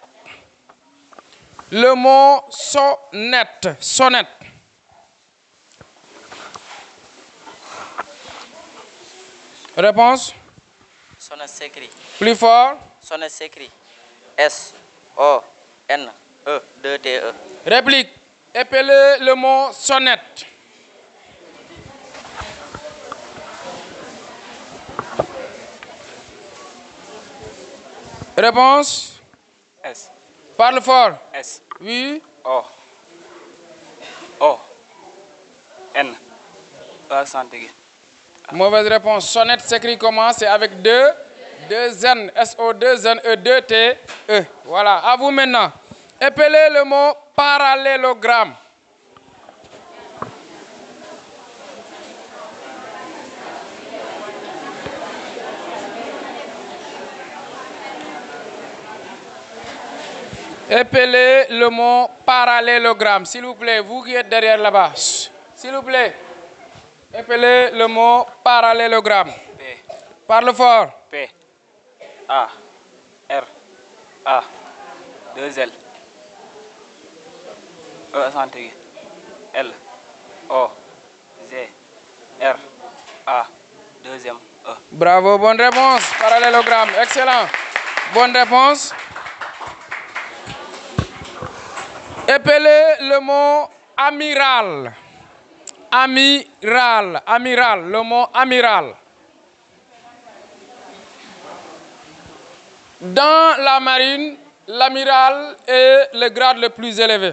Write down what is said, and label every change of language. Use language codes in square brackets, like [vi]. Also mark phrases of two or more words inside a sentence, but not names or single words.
[fr] Le mot sonnette. Sonnette. Réponse? Sonnette s'écrit. Plus fort. Sonnette s'écrit. S-O-N-E-2-T-E. Réplique. Épelez le mot sonnette. Réponse? S. Parle fort. S. Oui. O. O. N. Accent aigu. Mauvaise réponse. Sonnette s'écrit comment? C'est avec deux N. S-O-2-N-E-2-T-E. Voilà. À vous maintenant. Épelez le mot parallélogramme. Épelez le mot parallélogramme. S'il vous plaît, vous qui êtes derrière là-bas. S'il vous plaît. Épelez le mot parallélogramme. P. Parle fort. P. A. R. A. 2 L. E accent aigu. L. O. G. R. A. 2e E. Bravo, bonne réponse. Parallélogramme, excellent. Bonne réponse. Épelez le mot amiral. Amiral, amiral, le mot amiral. Dans la marine, l'amiral est le grade le plus élevé.